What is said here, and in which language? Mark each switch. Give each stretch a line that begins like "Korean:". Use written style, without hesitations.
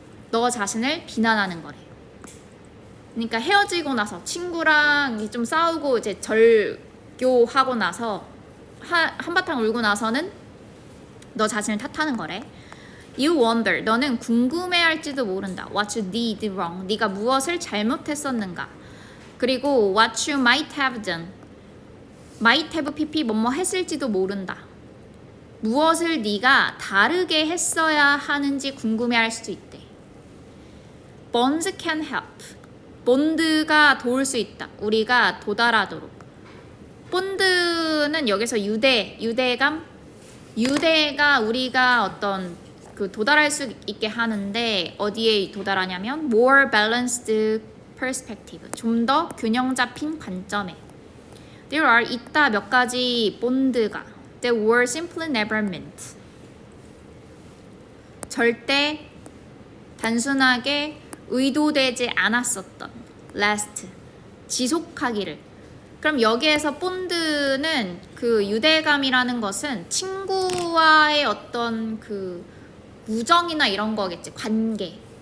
Korean: 너 자신을 비난하는 거래. 그러니까 헤어지고 나서 친구랑 좀 싸우고 이제 절교하고 나서 한바탕 울고 나서는 너 자신을 탓하는 거래.
English: You wonder.
Korean: 너는 궁금해할지도 모른다.
English: What you did wrong.
Korean: 네가 무엇을 잘못했었는가. 그리고
English: what you might have done. might have pp
Korean: 뭐뭐 했을지도 모른다. 무엇을 네가 다르게 했어야 하는지 궁금해할 수도 있대.
English: Bonds can help.
Korean: 본드가 도울 수 있다. 우리가 도달하도록. 본드는 여기서 유대감, 유대가 우리가 어떤 그 도달할 수 있게 하는데 어디에 도달하냐면
English: more balanced perspective.
Korean: 좀 더 균형 잡힌 관점에.
English: There are
Korean: 있다 몇 가지 본드가.
English: That were simply never meant.
Korean: 절대 단순하게 의도되지 않았었던 last 지속하기를. 그럼 여기에서 본드는 그 유대감이라는 것은 친구와의 어떤 그 우정이나 이런 거겠지. 관계.